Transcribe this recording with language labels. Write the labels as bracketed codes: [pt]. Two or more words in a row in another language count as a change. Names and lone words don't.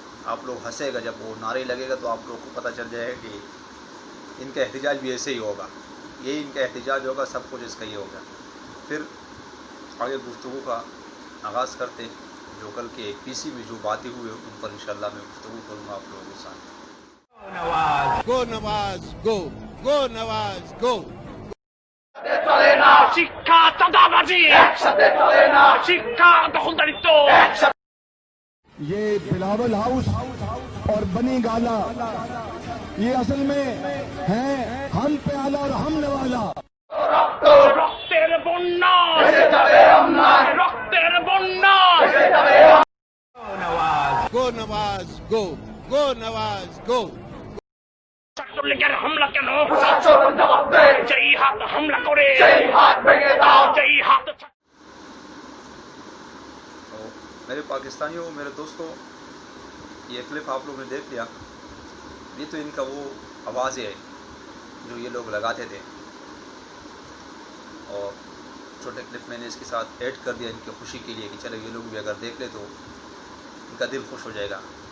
[ur] آپ لوگ ہنسے گا، جب وہ نعرے لگے گا تو آپ لوگ کو پتہ چل جائے گا کہ ان کا احتجاج بھی ایسے ہی ہوگا، یہی ان کا احتجاج ہوگا، سب کچھ اس کا یہ ہوگا۔ پھر آگے گفتگو کا آغاز کرتے، جو کل کے پی سی میں جو باتیں ہوئے ان پر انشاءاللہ میں گفتگو کروں گا آپ لوگوں کے ساتھ۔ [en] Go Nawaz, go! Go Nawaz, go! [bn] শিক্ষা চাঁদাবাজি, শিক্ষা দখলদারিত্ব। [ur] یہ بلاول ہاؤس اور بنی گالا یہ اصل میں ہیں ہم پیالہ اور ہم نوالا۔ [bn] রক্তের বন্যা, রক্তের বন্যা। [en] Go Nawaz, go! Go Nawaz, go! [bn] ছাত্রলীগের হামলা কেন? যেই হাত হামলা করে যেই হাত। [ur] تو میرے پاکستانیوں، میرے دوستوں، یہ کلپ آپ لوگوں نے دیکھ لیا۔ یہ تو ان کا وہ آواز ہے جو یہ لوگ لگاتے تھے، اور چھوٹے کلپ میں نے اس کے ساتھ ایڈ کر دیا ان کی خوشی کے لیے کہ چلو یہ لوگ بھی اگر دیکھ لے تو ان کا دل خوش ہو جائے گا۔